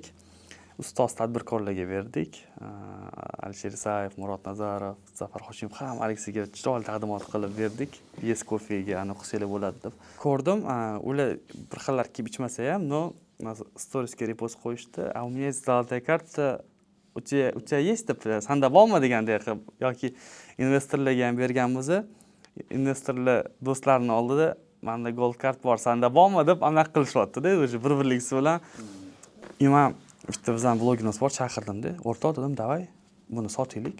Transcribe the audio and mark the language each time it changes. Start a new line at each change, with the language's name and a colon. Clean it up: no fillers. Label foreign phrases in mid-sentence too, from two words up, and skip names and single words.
Uzbek: Ustoz tadbirkorlarga berdik. Alisher Isayev, Murod Nazarov, Zafar Hoshimov hammasiga chiroyli taqdimot qilib berdik. Yes Coffee'ga qilsanglar bo'ladi deb. Ko'rdim, ular bir xillar kelib ichmasa ham, no storiesga repost qo'yishdi.
Russian: У меня есть золотая карта. У тебя есть
Uzbek: deb, sanda bormi degandek qilib yoki investorlarga ham berganmiz. Investorlar do'stlarini oldida menda
English: gold kart
Uzbek: bor, sanda bormi deb anaqa qilishyapti-da, o'sha bir-birligisi bilan. Imam bitta bizning blogimiz bor, chaqirdim-da. O'rtoq dedim, "Davay, buni sotaylik.